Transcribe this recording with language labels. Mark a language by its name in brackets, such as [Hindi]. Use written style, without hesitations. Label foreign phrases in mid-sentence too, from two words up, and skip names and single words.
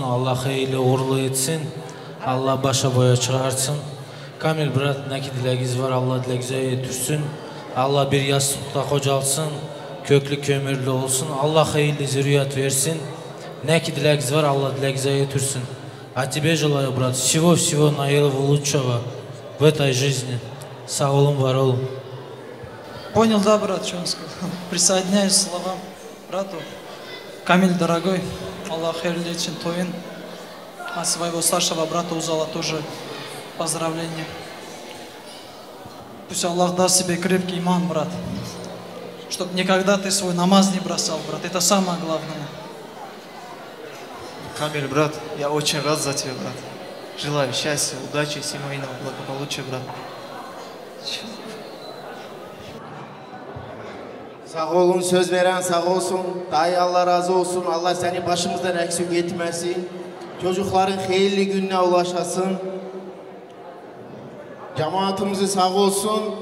[Turkish] Allah hayırlı uğurlu etsin. Allah başa boya çıkarsın. Kamil brat ne ki dileğiniz var Allah dileğinize yetirsin. Allah bir yastıkta kocalsın. Köklü kömürlü olsun. Allah hayırlı zürriyet versin. Ne ki dileğiniz var Allah dileğinize yetirsin. [Russian] А тебе желаю, брат, всего-всего наилого лучшего в этой жизни. [Turkish] Sağ olun, var olun. [Russian] Понял, да, брат, что он сказал. Присоединяюсь к словам брату. Камиль, дорогой, [Turkish] Allah hayırlı etsin toyun. [Russian] А своего старшего брата Узала тоже поздравления. Пусть Аллах даст тебе крепкий иман, брат. Чтобы никогда ты свой намаз не бросал, брат. Это самое главное. Камиль, брат, я очень рад за тебя, брат. Желаю счастья, удачи, семейного благополучия, брат. [Turkish] Sağ olun, söz veren sağ olsun. Dayı Allah razı olsun. Allah seni başımızdan eksik etmesin. Çocukların hayırlı gününe ulaşasın. Cemaatimizi sağ olsun.